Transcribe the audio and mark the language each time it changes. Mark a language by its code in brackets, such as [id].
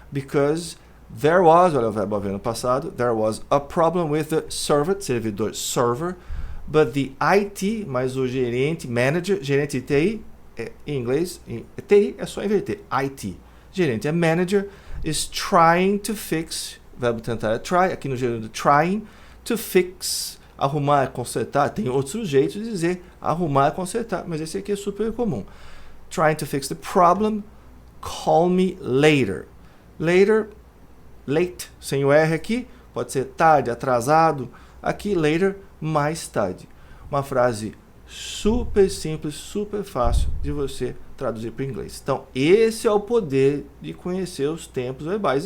[en] Because there was, [pt] olha o verbo haver no passado, [en] there was a problem with the server, [pt] servidor, server, [en] but the IT, [pt] mais o gerente, manager, gerente de TI, em inglês, TI é só inverter, IT. Gerente é manager, [en] is trying to fix, [pt] o verbo tentar é try, aqui no gerúndio [en] trying to fix, [pt] arrumar, consertar, tem outros jeitos de dizer arrumar, consertar, mas esse aqui é super comum. [en] Trying to fix the problem, call me later. [pt] Later, late, sem o R aqui, pode ser tarde, atrasado, aqui later, mais tarde. Uma frase super simples, super fácil de você traduzir para o inglês. Então, esse é o poder de conhecer os tempos verbais.